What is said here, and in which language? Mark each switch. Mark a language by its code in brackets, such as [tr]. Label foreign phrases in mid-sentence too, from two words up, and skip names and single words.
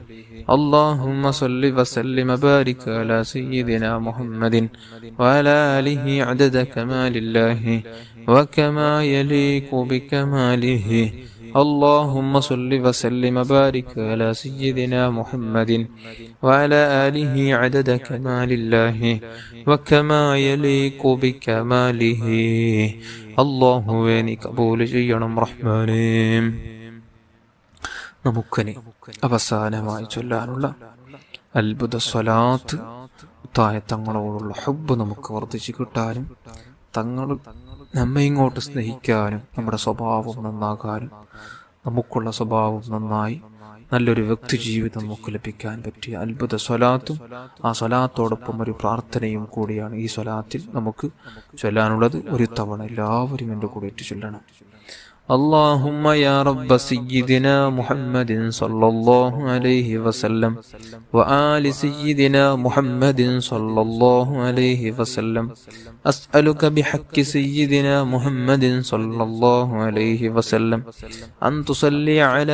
[ar] اللهم صل وسلم وبارك على سيدنا محمد وعلى آله عدد كمال الله وكما يليق بكماله. اللهم صل وسلم وبارك على سيدنا محمد وعلى آله عدد كمال الله وكما يليق بكماله. [ml] അല്ലാഹുവേ നീ കബൂൽ ചെയ്യണം റഹ്മാനേ. നമുക്കനി അവസാനമായി ചൊല്ലാനുള്ള അത്ഭുത സ്വലാത്ത് തായ തങ്ങളോടുള്ള ഹബ്ബ് നമുക്ക് വർദ്ധിച്ചു കിട്ടാനും തങ്ങൾ നമ്മെ ഇങ്ങോട്ട് സ്നേഹിക്കാനും നമ്മുടെ സ്വഭാവം നന്നാകാനും നമുക്കുള്ള സ്വഭാവം നന്നായി നല്ലൊരു വ്യക്തി ജീവിതം നമുക്ക് ലഭിക്കാൻ പറ്റിയ അത്ഭുത സ്വലാത്തും ആ സ്വലാത്തോടൊപ്പം ഒരു പ്രാർത്ഥനയും കൂടിയാണ് ഈ സ്വലാത്തിൽ നമുക്ക് ചൊല്ലാനുള്ളത്. ഒരു തവണ എല്ലാവരും എൻ്റെ കൂടെ ചൊല്ലണം. [ar] اللهم يا رب سيدنا محمد صلى الله عليه وسلم وآل سيدنا محمد صلى الله عليه وسلم أسألك بحق سيدنا محمد صلى الله عليه وسلم أن تصلي على